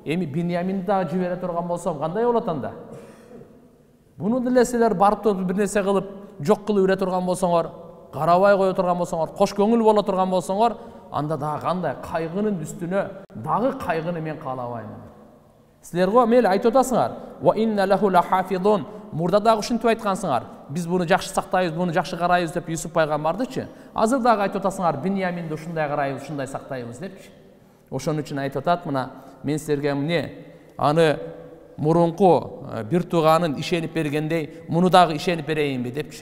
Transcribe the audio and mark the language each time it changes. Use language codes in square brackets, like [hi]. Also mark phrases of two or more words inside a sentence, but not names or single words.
[ky] Эми Биньяминди дагы жибере турган болсом кандай болот анда?" Буну деле силер барып туруп бир нерсе кылып, жок кылып үре турган болсоңор, карабай кое турган болсоңор, кош көңүл боло турган болсоңор, анда дагы кандай кайгынын үстүнө дагы кайгыны мен каалабайм. Силер го мейли айтып атасыңар, [ar] وإنا له لحافظون. [ky] Мурда дагы ушинтип айткансыңар, биз буну жакшы сактайбыз, буну жакшы карайбыз деп Юсуп пайгамбардычы. Азыр дагы айтып атасыңар, Биньяминди ушундай карайбыз, ушундай сактайбыз депчи. Ошон үчүн айтып атат, мына мен силерге аны мурунку бир тууганын ишенип бергендей, муну дагы ишенип берейинби депчи.